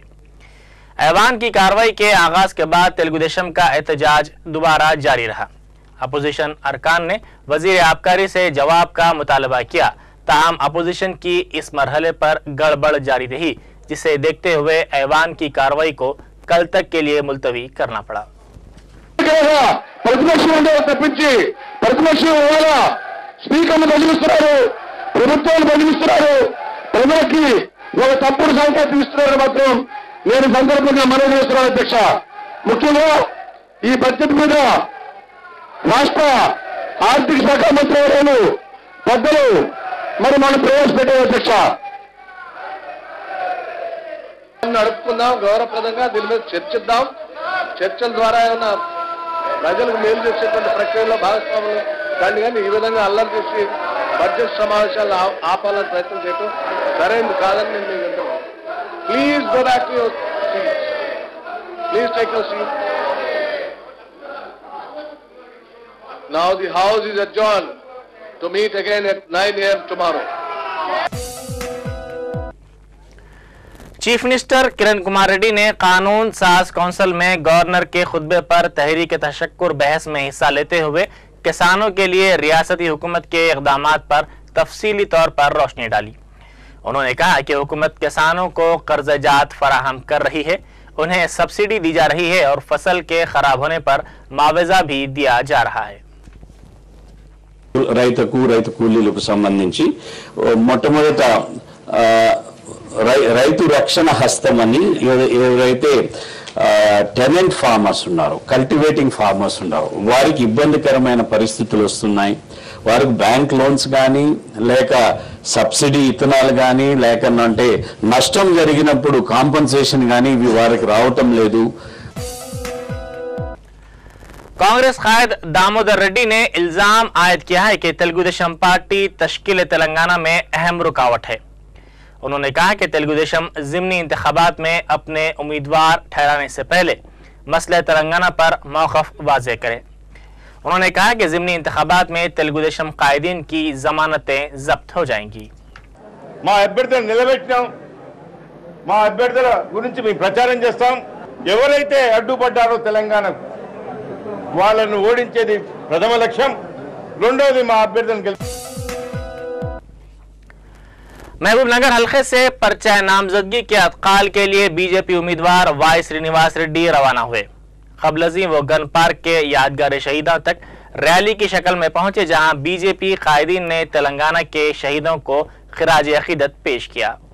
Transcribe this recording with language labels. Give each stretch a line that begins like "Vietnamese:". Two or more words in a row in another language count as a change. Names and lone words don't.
Urdu: ایوان کی کارروائی کے آغاز کے بعد تیلگو دیشم کا احتجاج دوبارہ جاری رہا. اپوزیشن ارکان نے وزیر آبکاری سے جواب کا مطالبہ کیا، تاہم اپوزیشن کی اس مرحلے پر گڑبڑ جاری رہی، جسے دیکھتے ہوئے ایوان کی کارروائی کو کل تک کے لیے ملتوی کرنا پڑا.
Telugu: స్పీకర్ను బదిలిస్తున్నారు, ప్రభుత్వాన్ని బదిలిస్తున్నారు, ప్రజలకి ఒక తప్పుడు సంకేతం ఇస్తున్నారు మాత్రం నేను సందర్భంగా మనవి చేస్తున్నాను అధ్యక్ష. ముఖ్యంగా ఈ బడ్జెట్ మీద రాష్ట్ర ఆర్థిక శాఖ మంత్రి గారు పెద్దలు మరి మనం ప్రవేశపెట్టారు అధ్యక్ష. నడుపుకుందాం, గౌరవప్రదంగా దీని మీద చర్చిద్దాం. చర్చల ద్వారా ఏమన్నా ప్రజలకు మేలు చేసేటువంటి ప్రక్రియలో భాగస్వాములు దాన్ని కానీ ఈ విధంగా అల్లరి చేసి బడ్జెట్ సమావేశాలను ఆపాలని ప్రయత్నం చేయటం సరైనది కాదని నేను మీకు అంటున్నాను.
English: Please go back to your seats. Please take your seat. Now the house is adjourned to meet again at 9 AM tomorrow. chief minister
Urdu: کرن کمار ریڈی نے قانون ساز کونسل میں گورنر کے خطبے پر تحریک تشکر بحث میں حصہ لیتے ہوئے کسانوں کے لیے ریاستی حکومت کے اقدامات پر تفصیلی طور پر روشنی ڈالی. انہوں نے کہا کہ حکومت کسانوں کو قرضہ‌جات فراہم کر رہی ہے، انہیں سبسڈی دی جا رہی ہے اور فصل کے خراب ہونے پر معاوضہ بھی دیا جا رہا ہے.
Telugu: రైతు కూలీలకు సంబంధించి మొట్టమొదట రైతు రక్షణ హస్తం అని ఎవరైతే
English: tenant farmers
Telugu: ఉన్నారు,
English: cultivating farmers
Telugu: ఉన్నారు, వారికి ఇబ్బందికరమైన పరిస్థితులు వస్తున్నాయి. వారికి
English: bank loans
Telugu: కానీ లేక సబ్సిడీ ఇత్తనాలు కానీ లేకనంటే నష్టం జరిగినప్పుడు కాంపన్సేషన్ కానీ ఇవి వారికి రావటం లేదు.
Urdu: کانگریس قائد دامودر ریڈی نے الزام عائد کیا ہے کہ تیلگو دیشم پارٹی تشکیل تلنگانہ میں اہم رکاوٹ ہے. انہوں نے کہا کہ تیلگو دیشم ضمنی انتخابات میں اپنے امیدوار ٹھہرانے سے پہلے مسئلہ تلنگانہ پر موقف واضح کرے. انہوں نے کہا کہ ضمنی انتخابات میں تیلگو دیشم قائدین کی ضمانتیں ضبط ہو جائیں گی.
Telugu: మా అభ్యర్థులను నిలబెట్టినాం. మా అభ్యర్థుల గురించి మేము ప్రచారం చేస్తాం. ఎవరైతే అడ్డుపడ్డారో తెలంగాణకు వాళ్ళను ఓడించేది ప్రథమ లక్ష్యం. రెండోది మా అభ్యర్థులను గెలిపి.
Urdu: محبوب نگر حلقے سے پرچہ نامزدگی کے ادخال کے لیے بی جے پی امیدوار وائی سری نواس ریڈی روانہ ہوئے. قبل‌ازیں وہ گن پارک کے یادگار شہیدوں تک ریلی کی شکل میں پہنچے، جہاں بی جے پی قائدین نے تلنگانہ کے شہیدوں کو خراج عقیدت پیش کیا.